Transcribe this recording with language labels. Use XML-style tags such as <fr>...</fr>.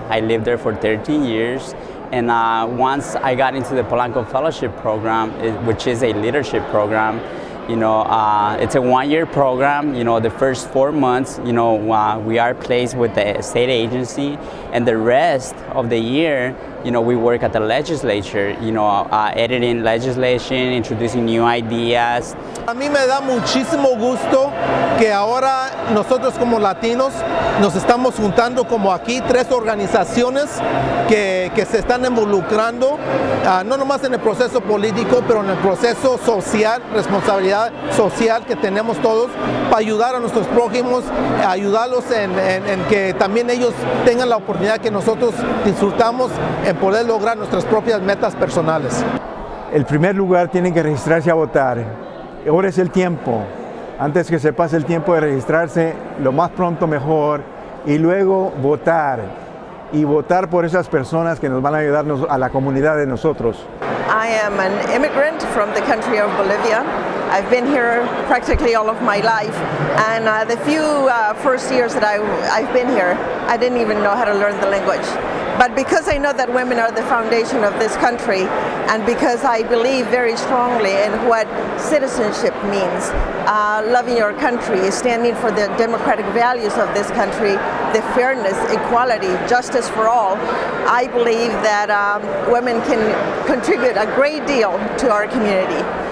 <en>I lived there for 13 years. And once I got into the Polanco Fellowship program, which is a leadership program, you know, it's a one-year program. You know, the first 4 months, you know, we are placed with the state agency, and the rest of the year, you know, we work at the legislature, you know, editing legislation, introducing new ideas.</en> <es>A mí me da muchísimo gusto que ahora nosotros como latinos nos estamos juntando como aquí 3 organizaciones que se están involucrando, no nomás en el proceso político, pero en el proceso social, responsabilidad social que tenemos todos para ayudar a nuestros prójimos, ayudarlos en que también ellos tengan la oportunidad que nosotros disfrutamos en poder lograr nuestras propias metas personales. El primer lugar, tienen que registrarse a votar. Ahora es el tiempo. Antes que se pase el tiempo de registrarse, lo más pronto mejor. Y luego votar. Y votar por esas personas que nos van a ayudarnos a la comunidad de nosotros.</es> <en>I am an immigrant from the country of Bolivia. I've been here practically all of my life, and the few first years that I've been here, I didn't even know how to learn the language. But because I know that women are the foundation of this country, and because I believe very strongly in what citizenship means, loving your country, standing for the democratic values of this country, the fairness, equality, justice for all, I believe that women can contribute a great deal to our community.</en>